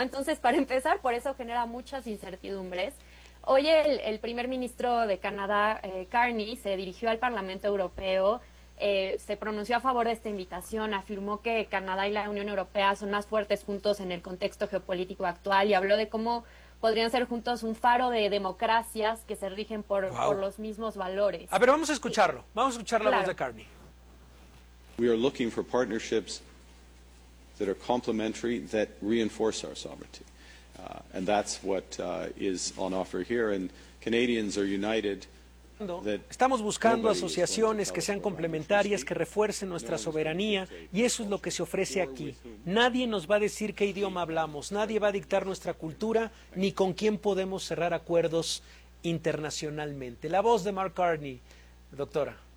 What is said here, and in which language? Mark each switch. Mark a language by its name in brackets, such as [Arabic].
[Spanish] Entonces, para empezar, por eso genera muchas incertidumbres. Hoy el primer ministro de Canadá, Carney, se dirigió al Parlamento Europeo, se pronunció a favor de esta invitación, afirmó que Canadá y la Unión Europea son más fuertes juntos en el contexto geopolítico actual y habló de cómo podrían ser juntos un faro de democracias que se rigen por los mismos valores. A ver, vamos a escucharlo. Vamos a escuchar la voz de Carney. [English] We are looking for partnerships that are complementary, that reinforce our sovereignty. And that's what is on offer here. And Canadians are united. [Spanish] Estamos buscando asociaciones que sean complementarias, que refuercen nuestra soberanía, y eso es lo que se ofrece aquí. Nadie nos va a decir qué idioma hablamos, nadie va a dictar nuestra cultura, ni con quién podemos cerrar acuerdos internacionalmente. La voz de Mark Carney, doctora.